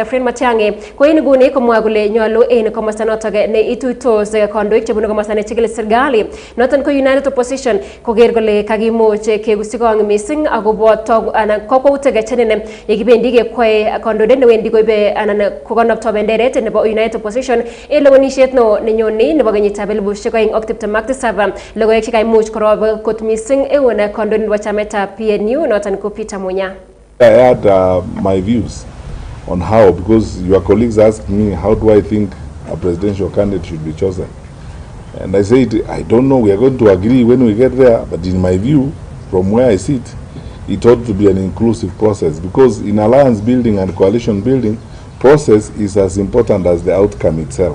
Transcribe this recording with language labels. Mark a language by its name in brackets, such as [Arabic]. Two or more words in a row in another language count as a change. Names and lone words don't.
[Kalenjin] Fred Matiang'i ko en nguni komwa kole nyolu en komosta noton ne ituitos kandoik chebunu komosta nechigili serikali noton ko United Opposition koker kole kakimuch kekusingong missing akobo anan kokwoutik chenene yekibendi kekwoe kandoindet newendi koibe anan kokonopto benderet nebo United Opposition en lewenisiet no nenyoni nebo kenyitab 2027 logoiwek chekaimuch korob kot missing eun kandoindet nebo chamaitab PNU noton ko Peter Munya. [English] I had my views on how, because your colleagues asked me how do I think a presidential candidate should be chosen, and I said I don't know, we are going to agree when we get there, but in my view, from where I sit, it ought to be an inclusive process, because in alliance building and coalition building, process is as important as the outcome itself.